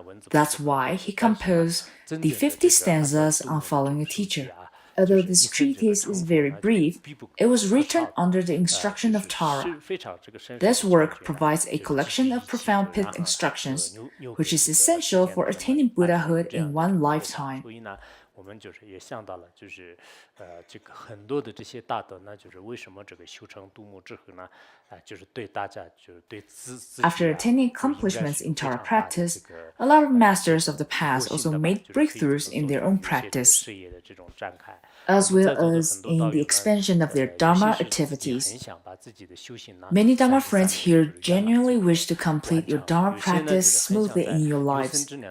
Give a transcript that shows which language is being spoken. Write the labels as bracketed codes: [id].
[en] That's why he composed the 50 stanzas on following a teacher. Although this treatise is very brief, it was written under the instruction of Tara. This work provides a collection of profound pith instructions, which is essential for attaining Buddhahood in one lifetime. [zh] 我们也想到了，很多的这些大德呢，为什么修成度母之后呢？对大家对自 [en] After attaining accomplishments in Tara practice, a lot of masters of the past also made breakthroughs in their own practice, as well as in the expansion of their Dharma activities. Many Dharma friends here genuinely wish to complete your Dharma practice smoothly in your lives.